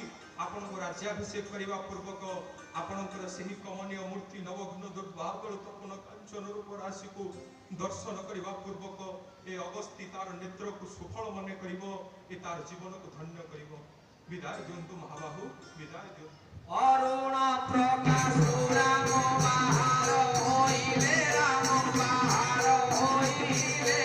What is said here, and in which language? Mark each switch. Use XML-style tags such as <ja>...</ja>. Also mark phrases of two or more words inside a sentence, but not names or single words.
<or>ଆପଣଙ୍କୁ ରାଜ୍ୟାଭିଷେକ କରିବା ପୂର୍ବକ ଆପଣଙ୍କର ସେହି କମନୀୟ ମୂର୍ତ୍ତି ନବଘ୍ନ ଦୁର୍ବାଦଳ ତପନ କାଞ୍ଚନ ରୂପ ରାଶିକୁ ଦର୍ଶନ କରିବା ପୂର୍ବକ ଏ ଅଗସ୍ତି ତାର ନେତ୍ରକୁ ସୁଫଳ ମନେ କରିବ, ଏ ତାର ଜୀବନକୁ ଧନ୍ୟ କରିବ। ବିଦାୟ ଦିଅନ୍ତୁ ମହାବାହୁ, ବିଦାୟ ଦିଅନ୍ତୁ। ଅରୁଣ ପ୍ରକାଶ ରାମ ବାହାର ହଇଲେ ରାମ ବାହାର ହଇଲେ</or>